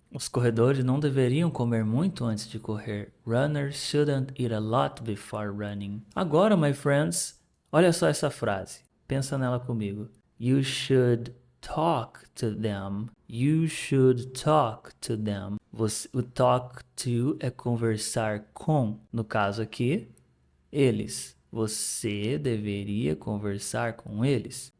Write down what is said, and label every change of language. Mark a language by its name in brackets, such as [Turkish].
[Portuguese] Os corredores não deveriam comer muito antes de correr. [English] Runners shouldn't eat a lot before running. [Portuguese] Agora, [English] my friends, [Portuguese] olha só essa frase. Pensa nela comigo. [English] You should talk to them. You should talk to them. [Portuguese] O talk to é conversar com. No caso aqui, eles. Você deveria conversar com eles.